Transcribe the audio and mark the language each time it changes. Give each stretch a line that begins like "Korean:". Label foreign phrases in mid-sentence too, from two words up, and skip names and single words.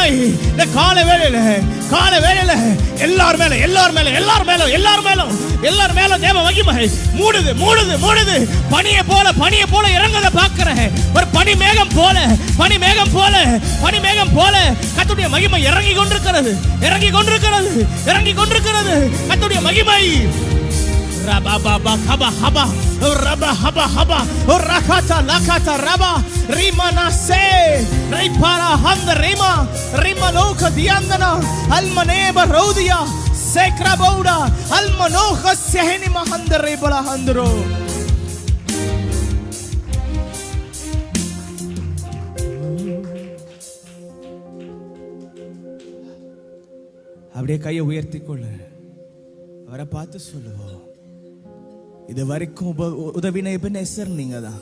Tamil: இந்த கால வேளையில எல்லார் மேல தேவ மகிமை மூடுது. பனியை போல இறங்கத பார்க்கிறேன். ஒரு பனி மேகம் போல கர்த்தருடைய மகிமை இறங்கி கொண்டிருக்கிறது. கர்த்தருடைய மகிமை. Raba baba haba haba raba haba haba rakata lakata raba rimana se ripara handa rima loka diandana almaneba rodia sekra bauda almanoha sehni mahanda rebala handro. அப்படியே கையை உயர்த்திக்கொள்ளு. அவரை பார்த்து சொல்லுவோம், இது வரைக்கும் உதவின எபனேசர் நீங்க தான்.